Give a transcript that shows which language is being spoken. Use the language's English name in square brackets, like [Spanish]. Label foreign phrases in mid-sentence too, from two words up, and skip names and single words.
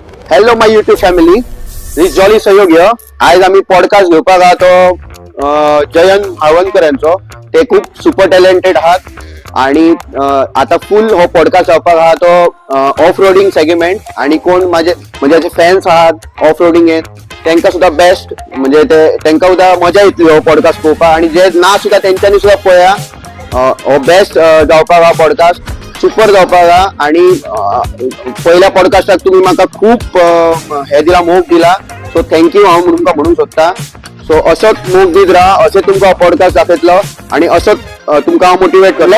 [English] hello my YouTube family, this Jolly Sahyog here. [Konkani] आज आम्ही पॉडकास्ट घेवपाक आहा तो जयंत माळवणकर यांचो. ते खूप [English] super talented [Konkani] आहात आणि आता फुल हो पॉडकास्ट जावपाक आहा तो [English] off roading segment. [Konkani] आणि कोण माझे फॅन्स आहात ऑफ रोडिंगेत त्यांना सुद्धा बेस्ट, म्हणजे त्यांना सुद्धा मजा येतली हो पॉडकास्ट पळोवपाक. आणि जे ना सुद्धा त्यांच्यानी सुद्धा पळया हो बेस्ट जावपाक हा पॉडकास्ट, सुपर जावपाक हा. आणि पहिल्या पॉडकास्टाक तुम्ही म्हाका खूप हे दिला, मोग दिला, [English] so thank you [Konkani] हांव तुमकां म्हणूंक सोदता. सो असोच मोग दीत राहा, अशें तुमकां पॉडकास्ट दाखयतलो आणि असोच तुमकां हांव मोटिवेट कर.